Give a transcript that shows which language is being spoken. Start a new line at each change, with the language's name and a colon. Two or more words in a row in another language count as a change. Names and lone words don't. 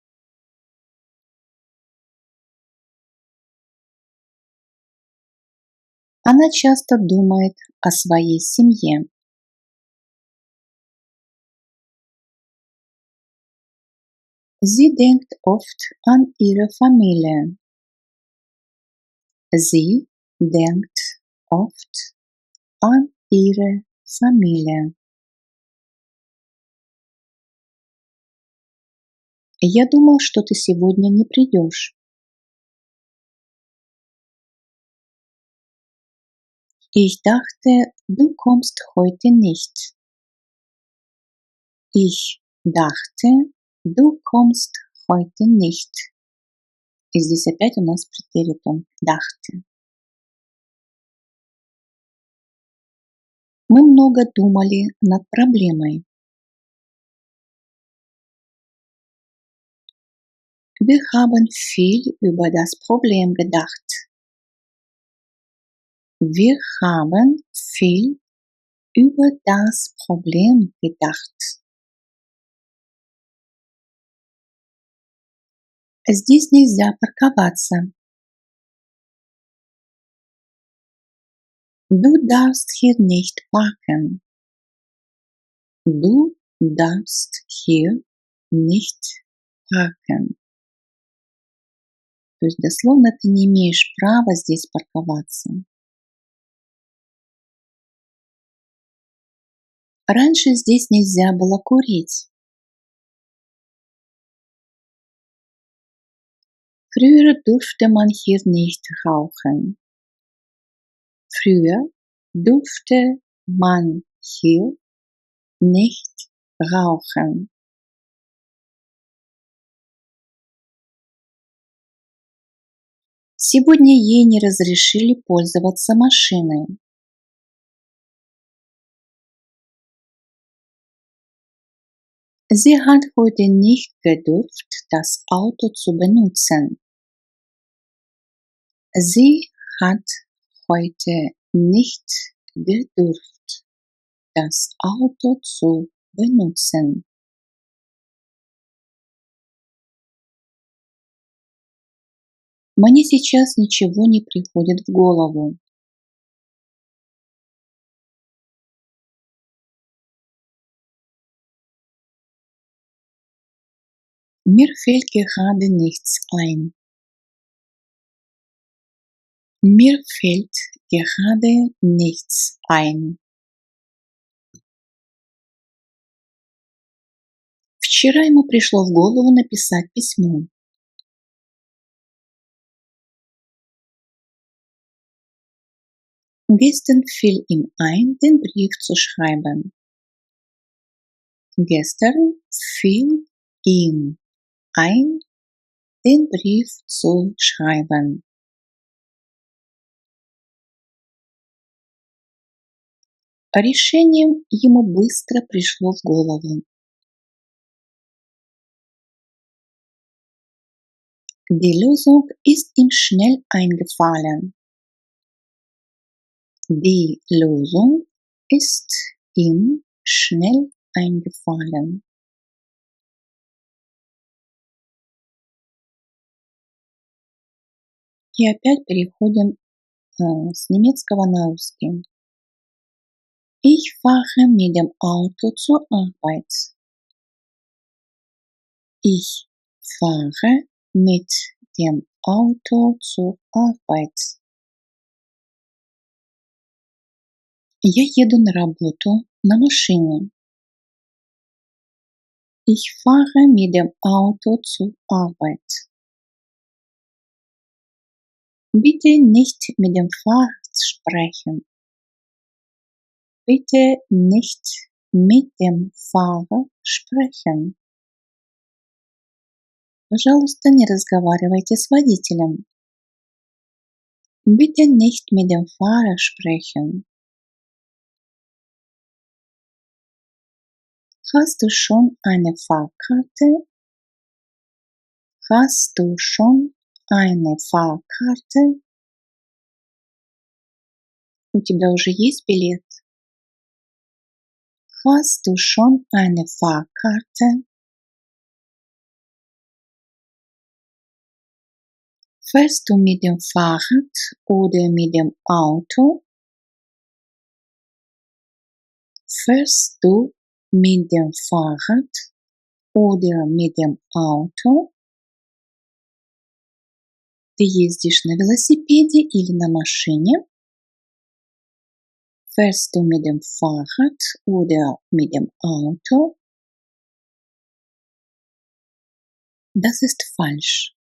Russian: Она часто думает о своей семье.
German: Sie denkt oft an ihre Familie. Sie denkt oft an ihre Familie.
Russian: Я думал, что ты сегодня не придешь.
German: Ich dachte, du kommst heute nicht. Ich dachte, du kommst heute nicht.
Russian: И здесь опять у нас претеритум dachte. Мы много думали над проблемой.
German: Wir haben viel über das Problem gedacht. Wir haben viel über das Problem gedacht.
Russian: Здесь нельзя парковаться.
German: Du darfst hier nicht parken. Du darfst hier nicht parken.
Russian: То есть дословно ты не имеешь права здесь парковаться. Раньше здесь нельзя было курить.
German: Früher durfte man hier nicht rauchen. Früher durfte man hier nicht rauchen.
Russian: Сегодня ей не разрешили пользоваться машиной.
German: Sie hat heute nicht gedurft, das Auto zu benutzen. Sie hat heute nicht gedurft, das Auto zu benutzen.
Russian: Мне сейчас ничего не приходит в голову.
German: Mir fällt gerade nichts ein. Mir fällt gerade nichts ein.
Russian: Вчера ему пришло в голову написать письмо.
German: Gestern fiel ihm ein, den Brief zu schreiben. Gestern fiel ihm ein, den Brief zu schreiben.
Russian: Решение ему быстро пришло в голову.
German: Die Lösung ist ihm schnell eingefallen. Die Lösung ist ihm schnell eingefallen.
Russian: И опять переходим с немецкого на русский.
German: Ich fahre mit dem Auto zur Arbeit. Ich fahre mit dem Auto zur Arbeit.
Russian: Я еду на работу на машине.
German: Ich fahre mit dem Auto zur Arbeit. Bitte nicht mit dem Fahrrad sprechen. Bitte nicht mit dem Fahrer sprechen.
Russian: Пожалуйста, не разговаривайте с водителем.
German: Bitte nicht mit dem Fahrer sprechen. Hast du schon eine Fahrkarte? Hast du schon eine Fahrkarte?
Russian: У тебя уже есть билет?
German: Hast du schon eine Fahrkarte? Fährst du mit dem Fahrrad oder mit dem Auto? Fährst du mit dem Fahrrad oder mit dem Auto?
Russian: Ты ездишь на велосипеде или на машине?
German: Fährst du mit dem Fahrrad oder mit dem Auto? Das ist falsch.